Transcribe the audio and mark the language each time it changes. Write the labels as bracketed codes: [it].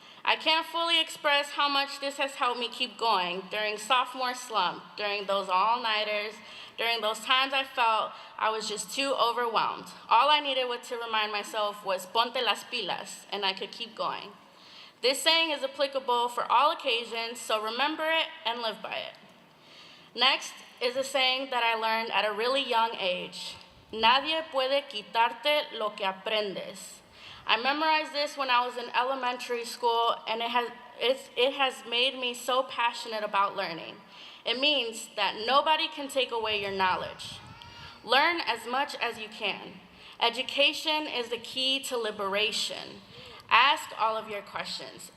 [en] I can't fully express how much this has helped me keep going during sophomore slump, during those all-nighters, during those times I felt I was just too overwhelmed. All I needed to remind myself was [es] ponte las pilas, [en] and I could keep going. This saying is applicable for all occasions, so remember it and live by it. Next is a saying that I learned at a really young age. [es] Nadie puede quitarte lo que aprendes. [en] I memorized this when I was in elementary school, and it has made me so passionate about learning. It means that nobody can take away your knowledge. Learn as much as you can. Education is the key to liberation. Ask all of your questions.